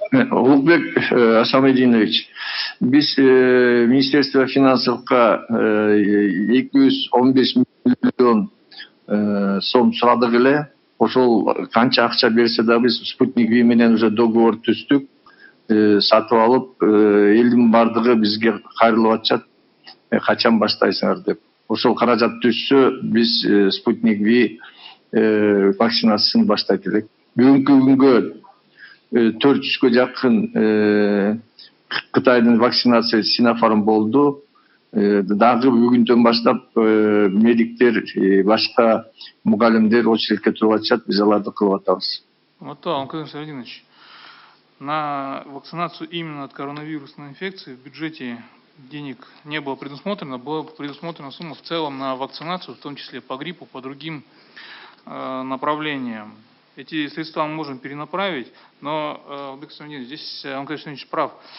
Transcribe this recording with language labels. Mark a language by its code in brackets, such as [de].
[ky] Улукбек Асамбилдинович, биз Министерство финансовка 215 миллион сом сурадык эле. Ошол канча акча берсе да биз Спутник Ви менен уже договор түздүк. Сатып алып, элдин бардыгы бизге кайрылып атышат. Качан баштайсыңар деп. Ошол каражат түшсө, биз Спутник Ви вакцинациясын баштайт элек. Бүгүнкү күнгө 400-кө жакын Кытайдын вакцинация Синофарм болду. Дагы бүгүндөн баштап медиктер, башка мугалимдер очередке туруп атышат, биз аларды кылып атабыз. [ru] Алымкадыр Сабирдинович, на вакцинацию именно от коронавирусной инфекции в бюджете денег не было предусмотрено. Была предусмотрена сумма в целом на вакцинацию, в том числе по гриппу, по другим направлениям. Эти средства мы можем перенаправить, но, здесь Алымкадыр Сабирдинович прав.